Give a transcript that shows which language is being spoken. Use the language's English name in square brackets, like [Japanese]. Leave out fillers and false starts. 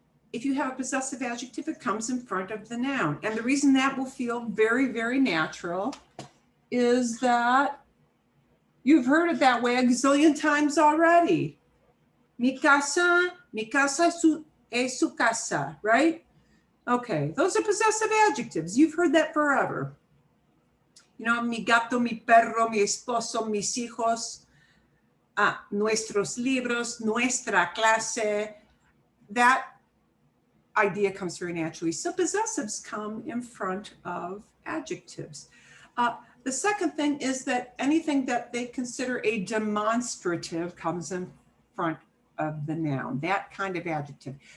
[English] If you have a possessive adjective, it comes in front of the noun. And the reason that will feel very, very natural is that you've heard it that way a gazillion times already. [Spanish] Mi casa es su casa, right? [English] Okay, those are possessive adjectives. You've heard that forever. You know, [Spanish] mi gato, mi perro, mi esposo, mis hijos, nuestros libros, nuestra clase. [English] That idea comes very naturally. So possessives come in front of adjectives. The second thing is that anything that they consider a demonstrative comes in front of the noun, that kind of adjective.